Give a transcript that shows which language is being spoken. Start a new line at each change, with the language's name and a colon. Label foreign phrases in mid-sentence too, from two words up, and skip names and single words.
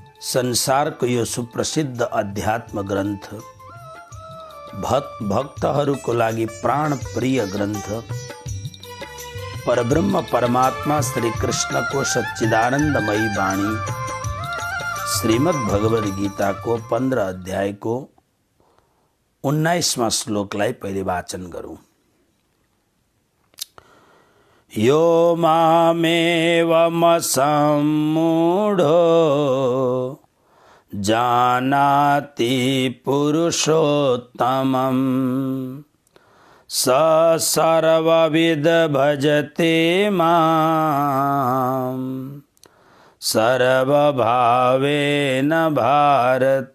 Nepali: संसारको यो सुप्रसिद्ध अध्यात्म ग्रन्थ भक्तहरूको लागि प्राण प्रिय ग्रन्थ परब्रह्म परमात्मा श्री कृष्णको सच्चिदानन्दमयी वाणी श्रीमद् भगवद गीताको 15 अध्यायको 19वां श्लोकलाई पहिले वाचन गरौँ।
Sanskrit: यो मामेवमसम्मूढो जानाति पुरुषोत्तमं स सर्वविद भजते मां सर्वभावेन भारत।